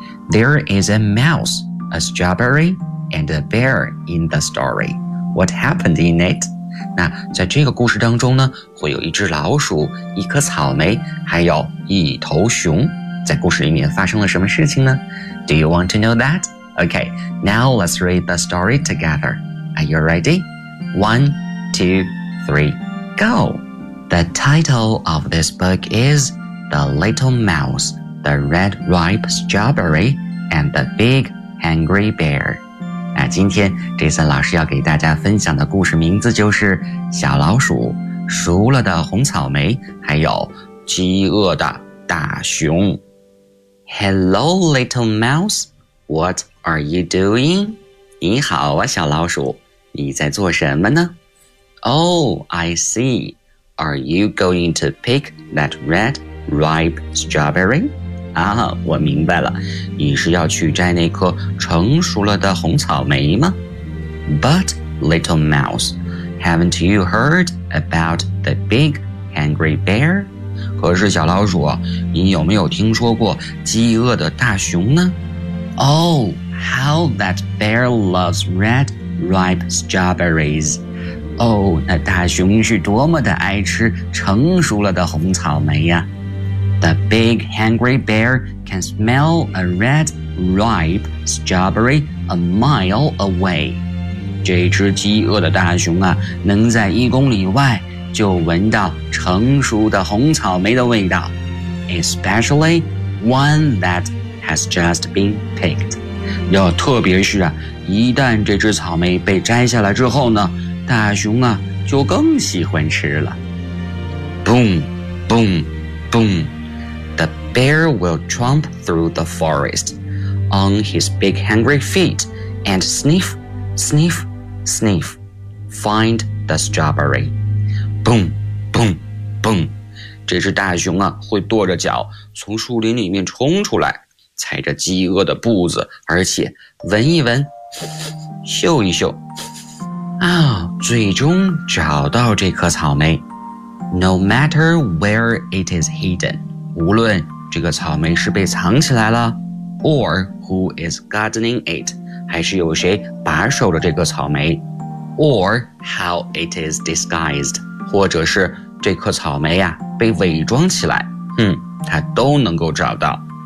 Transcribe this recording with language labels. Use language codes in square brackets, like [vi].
[en] There is a mouse, a strawberry, and a bear in the story. What happened in it? [zh] 那在这个故事当中呢，会有一只老鼠、一颗草莓，还有一头熊。在故事里面发生了什么事情呢 ？ [en] Do you want to know that? Okay, now let's read the story together. Are you ready? 1, 2, 3, go! The title of this book is The Little Mouse, The Red Ripe Strawberry, and The Big Hungry Bear. [zh] 那今天 Jason 老师要给大家分享的故事名字就是小老鼠、熟了的红草莓还有饥饿的大熊。 [en] Hello, little mouse. What are you doing? [zh] 你好啊，小老鼠。你在做什么呢？ [en] Oh, I see. Are you going to pick that red ripe strawberry? [zh] 啊，我明白了，你是要去摘那颗成熟了的红草莓吗？ [en] But, little mouse, haven't you heard about the big hungry bear? [zh] 可是小老鼠，你有没有听说过饥饿的大熊呢？ [en] Oh, how that bear loves red ripe strawberries. [zh] Oh, 那大熊是多么的爱吃成熟了的红草莓呀。 [en] The big hungry bear can smell a red ripe strawberry a mile away. [zh] 这只饥饿的大熊啊，能在一公里外就闻到成熟的红草莓的味道。 [en] Especially one that has just been picked. [zh] 要特别是啊，一旦这只草莓被摘下来之后呢，大熊啊就更喜欢吃了。 [en] Boom, boom, boom. The bear will tromp through the forest on his big hungry feet and sniff, sniff, sniff, find the strawberry. Boom, boom, boom. [zh] 这只大熊啊会跺着脚从树林里面冲出来，踩着饥饿的步子，而且闻一闻，嗅一嗅，啊，最终找到这颗草莓。 [en] No matter where it is hidden. [zh] 无论这个草莓是被藏起来了 [en] or who is gardening it, [zh] 还是有谁把守着这个草莓 [en] or how it is disguised, [zh] 或者是这颗草莓啊被伪装起来，它都能够找到。